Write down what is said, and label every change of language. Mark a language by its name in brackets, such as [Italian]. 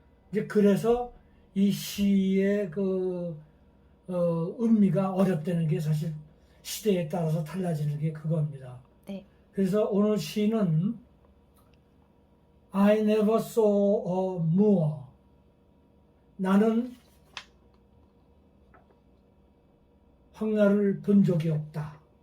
[Korean] 이제 그래서 이 시의 의미가 어렵다는 게 사실 시대에 따라서 달라지는 게 그겁니다. 네, 그래서 오늘 시는 [English] I never saw a moor. [Korean] 나는 황야를 본 적이 없다.